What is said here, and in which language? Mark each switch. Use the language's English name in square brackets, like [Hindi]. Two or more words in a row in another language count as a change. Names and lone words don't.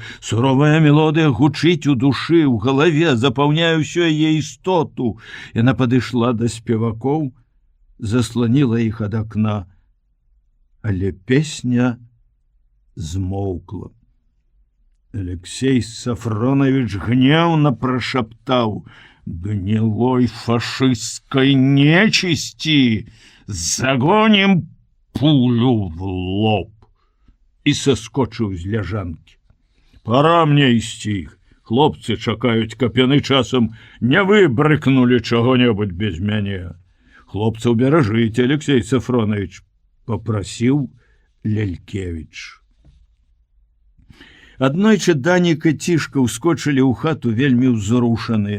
[Belarusian] Суровая мелодыя гучыць у душы, у галаве, запаўняе ўсю яе істоту. Яна падышла да спевакоў, засланіла іх ад акна, але песня змоўкла. [Russian] Алексей Сафронович гневно прошептал: «Гнилой фашистской нечисти! Загоним пулю в лоб!» И соскочил [Belarusian] з ляжанки. «Пора мне ісці. Хлопцы чакаюць, каб яны часам не выбрыкнули чаго-небудзь без мяне. Хлопцаў беражыце, Алексей Сафронович», — попросил Лялькевич. Аднойчы Данік і Цішка ўскочылі ў хату вельмі ўзрушаныя.